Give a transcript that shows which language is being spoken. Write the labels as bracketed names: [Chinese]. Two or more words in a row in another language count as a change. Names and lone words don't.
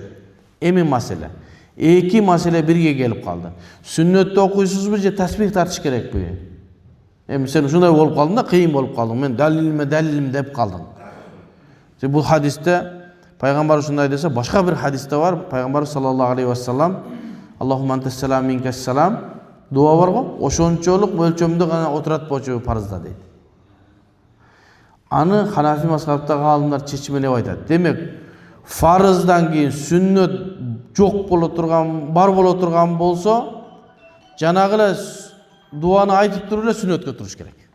[Kyrgyz] Эми маселе. Эки маселе бирге келип калды. Сүннөттү окуйсузбу же таспих тартыш керекпи? Эми сен ушундай болуп калдың да, кыйын болуп калдың. Мен далилим деп калдың. Бул хадисте пайгамбар ушундай десе, башка бир хадисте бар, пайгамбар [Arabic] صلى الله عليه وسلم اللهم أنت السلام منك السلام [Kyrgyz] дуа бар го, ошончолук мөлчөмдө гана отурат болчу парызда дейт. Аны Ханафи мазхабтагы аалымдар чечмелеп айтат. Демек, фарыздан кийин сүннөт жок боло турган, бар боло турган болсо, жанагы эле дуаны айтып туруп эле сүннөткө туруш керек.